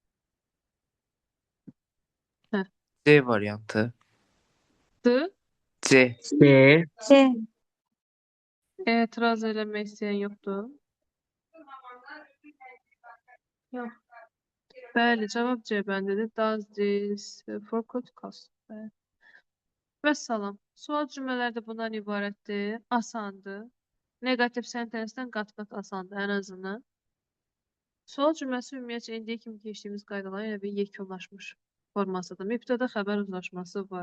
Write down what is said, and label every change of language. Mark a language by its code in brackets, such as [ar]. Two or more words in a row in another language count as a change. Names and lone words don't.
[az] C variantı. D. C. C. C. Etiraz eləmək istəyən yoxdur. Yox. Bəli, cavab C bəndidir. [en] Does this forgot cost? [az] Vəssalam. Sual cümlələri də bundan ibarətdir. Asandır. Negativ sentencedən qat-qat asandır ən azından. Sual cümləsi ümumiyyətcə indiyə kimi keçdiyimiz qaydaların elə bir yekunlaşmış formasıdır. Mübtəda xəbər uzlaşması var.